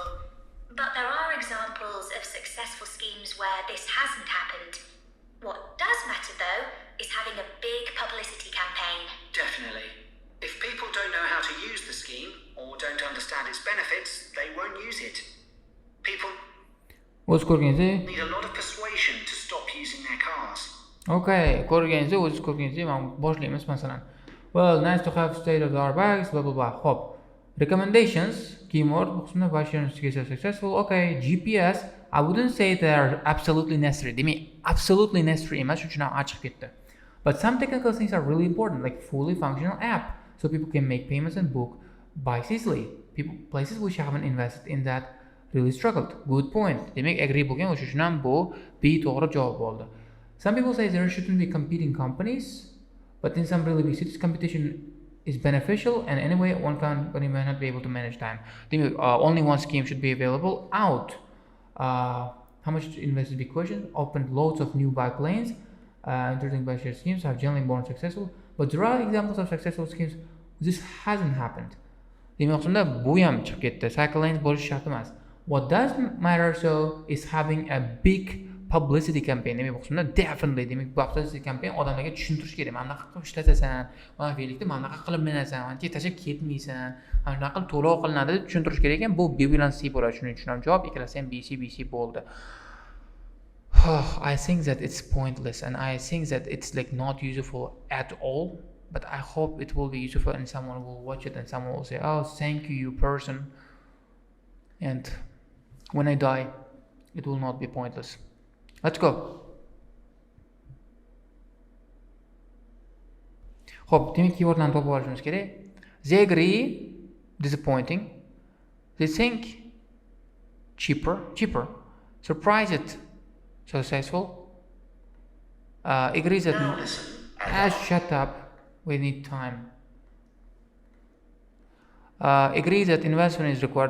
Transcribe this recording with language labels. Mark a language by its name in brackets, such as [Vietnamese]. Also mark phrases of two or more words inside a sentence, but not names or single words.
[English] But there are examples of successful schemes where this hasn't happened. What does matter, though, is having a big publicity campaign. Definitely. If people don't know its benefits, they won't use it. People [Uzbek] o'z ko'rganingizdek [English] need a lot of persuasion to stop using their cars. [Uzbek] okay, ko'rganingizdek, o'zingiz ko'rganingizdek, mana boshlaymiz masalan. [English] Well, nice to have state of the art bags, blah blah blah. Hop. Recommendations, keyword, [Uzbek] bu qismda [English] bike sharing is successful. Okay, GPS, I wouldn't say they are absolutely necessary. [Uzbek] Demak, [English] absolutely necessary [Uzbek] emas, shuning uchun ham ochiq ketdi. [English] But some technical things are really important, like fully functional app, so people can make payments and book bikes easily. Places which haven't invested in that really struggled. Good point. [Uzbek] Demak, agree bo'lgan, o'sha uchun ham bu to'g'ri javob bo'ldi. [English] Some people say there shouldn't be competing companies, but in some really big cities, competition is beneficial, and anyway, one company may not be able to manage time. Demak, only one scheme should be available out. How much to invest is a big question. Opened loads of new bike lanes. Interesting bike share schemes have generally been successful, but there are examples of successful schemes. This hasn't happened. [Uzbek] Demak, shunda bu ham chiqib ketdi. [English] Cycle lanes [Uzbek] bo'lishi shart emas. [English] What does matter so is having a big publicity campaign. [Uzbek] Demak, bu qismda definitely, demak, [English] publicity campaign [Uzbek] odamlarga tushuntirish kerak. Mana bunaqa qilib ishlatasan, mana velikda mana bunaqa qilib minasan, mana tashlab ketmaysan, mana shunaqa qilib to'lov qilinadi deb tushuntirish kerak ekan. Bu B bilan C bo'ladi. Shuning uchun ham javob ikkalasi ham BC bo'ldi. [English] I think that it's pointless, and I think that it's like not useful at all. But I hope it will be useful, and someone will watch it, and someone will say, "Oh, thank you, you person." And when I die, it will not be pointless. Let's go. [Uzbek] Hop, demak keywordlarni topib olishimiz kerak. [English] They agree, disappointing. They think, cheaper. Surprised, successful. Agrees that. Now listen. Shut up. We need time. Agrees that investment is required.